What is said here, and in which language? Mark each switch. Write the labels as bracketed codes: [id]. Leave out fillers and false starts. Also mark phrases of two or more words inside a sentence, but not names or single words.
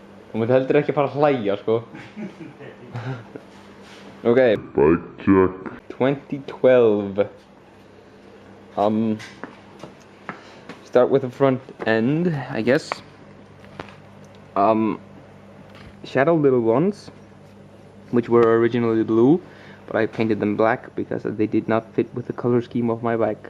[is] Þú myndi heldur ekki fara að hlæja, sko. [en] Okay. Bike check. 2012. Start with the front end, I guess. Shadow little ones, which were originally blue, but I painted them black because they did not fit with the color scheme of my bike.